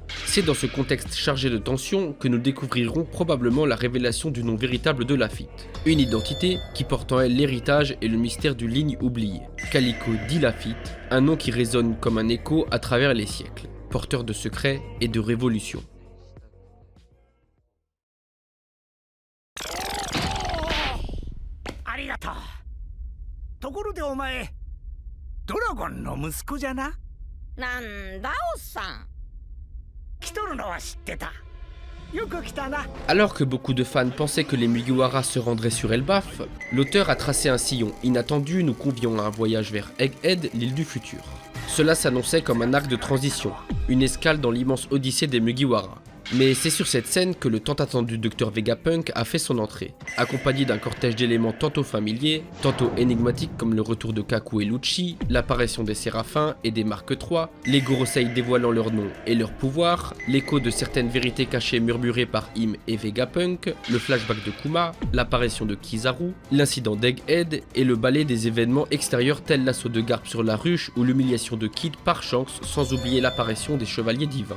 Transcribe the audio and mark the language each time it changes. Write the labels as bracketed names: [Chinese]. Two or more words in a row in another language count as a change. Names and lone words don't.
[French] C'est dans ce contexte chargé de tension que nous découvrirons probablement la révélation du nom véritable de Lafitte. Une identité qui porte en elle l'héritage et le mystère d'une ligne oubliée. Calico dit Lafitte, un nom qui résonne comme un écho à travers les siècles, porteur de secrets et de révolutions. [Japanese] Arigato. ところでお前ドラゴンの息子じゃな。なんだおっさん。来とるのは知ってた。よく来たな。 [French] Alors que beaucoup de fans pensaient que les Mugiwara se rendraient sur Elbaf, l'auteur a tracé un sillon inattendu nous conviant à un voyage vers Egghead, l'île du futur. Cela s'annonçait comme un arc de transition, une escale dans l'immense odyssée des Mugiwara. Mais c'est sur cette scène que le tant attendu Dr Vegapunk a fait son entrée, accompagné d'un cortège d'éléments tantôt familiers, tantôt énigmatiques comme le retour de Kaku et Lucci, l'apparition des Séraphins et des Mark III, les Gorosei dévoilant leur nom et leur pouvoir, l'écho de certaines vérités cachées murmurées par Im et Vegapunk, le flashback de Kuma, l'apparition de Kizaru, l'incident d'Egghead et le balai des événements extérieurs tels l'assaut de Garp sur la ruche ou l'humiliation de Kid par chance, sans oublier l'apparition des chevaliers divins.